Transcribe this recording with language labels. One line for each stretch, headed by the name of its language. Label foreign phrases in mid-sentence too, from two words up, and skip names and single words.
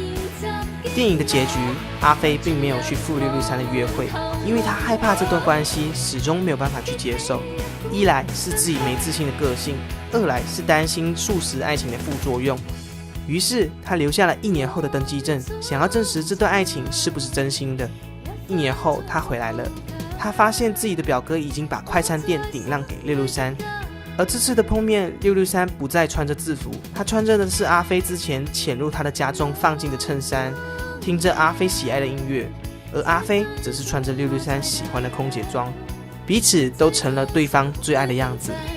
Chinese: 電影的結局，阿飛並沒有去赴663的約會，因為他害怕這段關係始終沒有辦法去接受。一來是自己沒自信的個性，二來是擔心速食愛情的副作用。於是他留下了1年後的登記證，想要證實這段愛情是不是真心的。1年後他回來了，他發現自己的表哥已經把快餐店頂讓給663，而這次的碰面，663不再穿着制服，他穿着的是阿飛之前潛入他的家中放進的襯衫，聽着阿飛喜愛的音樂，而阿飛則是穿着663喜歡的空姐裝，彼此都成了對方最愛的樣子。